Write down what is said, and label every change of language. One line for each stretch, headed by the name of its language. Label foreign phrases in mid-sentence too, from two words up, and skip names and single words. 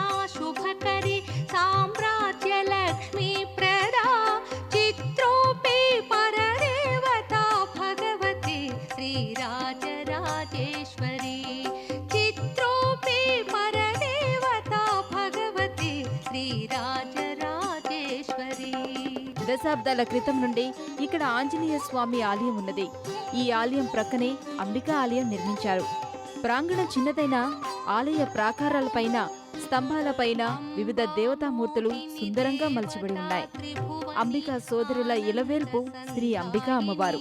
Sanskrit: शुभकरी साम्राज्य लक्ष्मी प्रदा चित्रोपि परदेवता भगवती श्रीराजराजेश्वरी चित्रोपि परदेवता भगवती श्रीराजराजेश्वरी.
Telugu: దశాబ్దాల క్రితం నుండి ఇక్కడ ఆంజనేయ స్వామి ఆలయం ఉన్నది. ఈ ఆలయం ప్రక్కనే అంబికా ఆలయం నిర్మించారు. ప్రాంగణం చిన్నదైన ఆలయ ప్రాకారాలపైన, స్తంభాలపైన వివిధ దేవతామూర్తులు సుందరంగా మలచబడి ఉన్నాయి. అంబికా సోదరుల ఇలవేల్పు శ్రీ అంబికా అమ్మవారు.